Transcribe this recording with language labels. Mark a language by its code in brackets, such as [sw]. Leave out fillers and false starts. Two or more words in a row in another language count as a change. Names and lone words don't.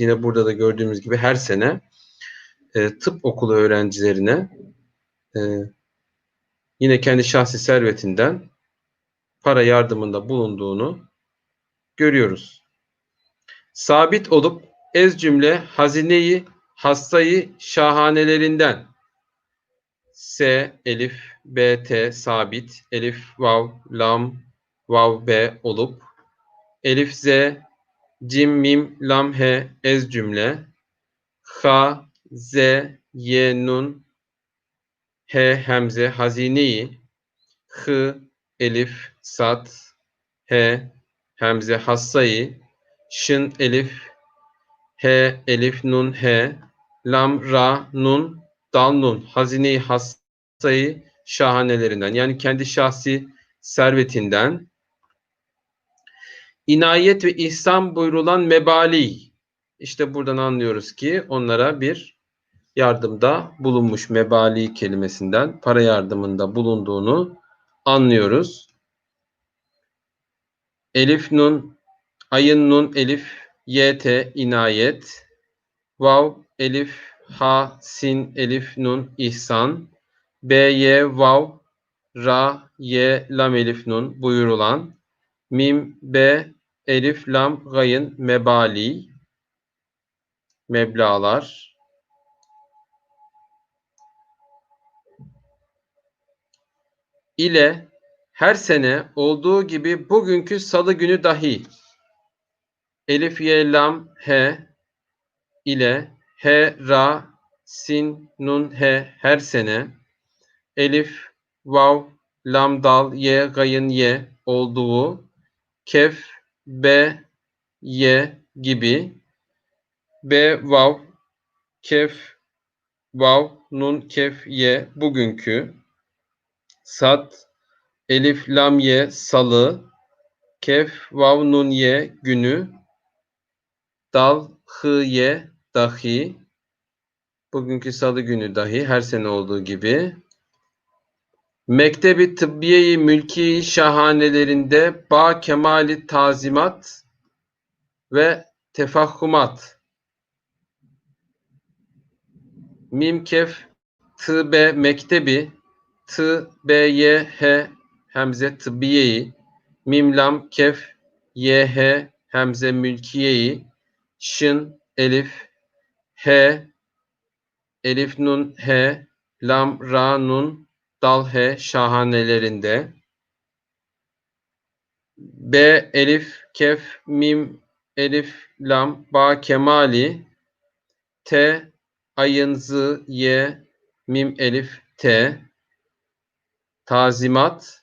[tr] Yine burada da gördüğümüz gibi her sene tıp okulu öğrencilerine e, yine kendi şahsi servetinden para yardımında bulunduğunu görüyoruz. Sabit olup ez cümle hazineyi hastayı şahanelerinden S, elif, B, T sabit, elif, vav, lam, vav, B olup, elif, Z, cim, mim, lam, he ez cümle, H, Z, Y, nun, H, hemze, hazineyi, H, elif, sat, H, hemze, hassayı, şın, elif, H, elif, nun, H, lam, ra, nun, dal, nun, hazineyi, hassayı, şahanelerinden yani kendi şahsi servetinden inayet ve ihsan buyurulan mebali işte buradan anlıyoruz ki onlara bir yardımda bulunmuş mebali kelimesinden para yardımında bulunduğunu anlıyoruz. Elif nun, ayın nun, elif, yt inayet, vav, elif, ha, sin, elif, nun, ihsan, b, y, vav, ra, y, lam, elif, nun buyurulan, mim, b, elif, lam, gayın, mebali, meblağlar, ile her sene olduğu gibi bugünkü salı günü dahi elif, y, lam, he ile he, ra, sin, nun, he her sene elif, vav, lam, dal, ye, gayın, ye olduğu kef, be, ye gibi be, vav, kef, vav, nun, kef, ye bugünkü sat, elif, lam, ye salı, kef, vav, nun, ye günü, dal, hı, ye dahi bugünkü salı günü dahi her sene olduğu gibi Mektebi Tıbbiye-i Mülki şahanelerinde ba kemali tazimat ve tefahhumat mim kef tı be mektebi, tı be ye he hemze tıbbiyeyi, mim lam kef ye he hemze mülkiyeyi, şın elif he elif nun he lam ra nun dal he şahanelerinde, b elif kef mim elif lam ba kemali, T ayın zı ye mim elif T tazimat.